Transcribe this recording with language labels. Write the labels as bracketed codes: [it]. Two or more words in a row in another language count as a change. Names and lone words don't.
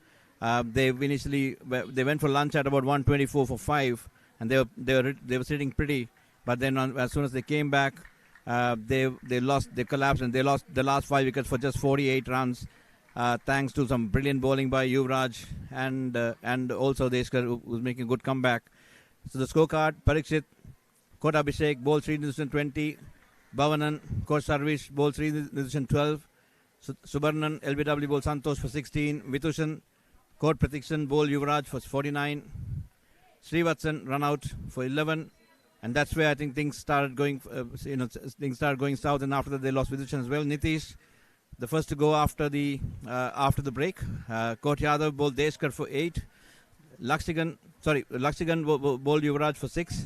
[en] They went for lunch at about 124 for 5, and they were sitting pretty. But then as soon as they came back, they collapsed, and they lost the last 5 wickets for just 48 runs. Thanks to some brilliant bowling by Yuvraj and also Deshkar, who was making a good comeback. So the scorecard: Parikshit, Kot Abhishek, bowled Srinidhusan 20, Bhavanan, Kot Sarvish, bowled Srinidhusan 12, Subarnan, LBW bowled Santosh for 16, Vitushan, Kot Pratikshan, bowled Yuvraj for 49, Srivatsan run out for 11, and that's where I think things started going south, and after that they lost Vitushan as well. Nitish, the first to go after the break, Kot Yadav bowled Deshkar for 8, Lakshigan bowled Yuvraj for 6.